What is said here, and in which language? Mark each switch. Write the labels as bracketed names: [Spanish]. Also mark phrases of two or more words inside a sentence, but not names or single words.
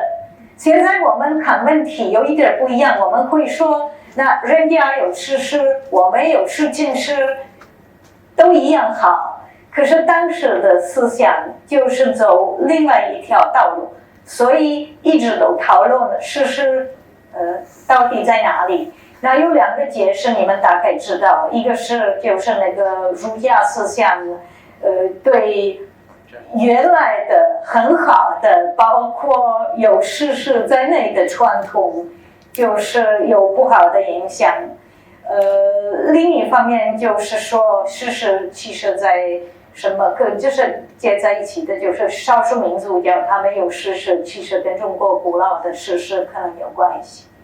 [Chinese] 現在我們看問題有一點不一樣，我們會說，那人家有史詩，我們有詩經詩，都一樣好。可是當時的思想就是走另外一條道路，所以一直都討論史詩，到底在哪裡？那有兩個解釋，你們大概知道，一個是就是那個儒家思想。對原來的很好的，包括有史詩在內的傳統，就是有不好的影響。另一方面就是說，史詩其實在什麼就是接在一起的，就是少數民族叫他們有史詩，其實跟中國古老的史詩可能有關係。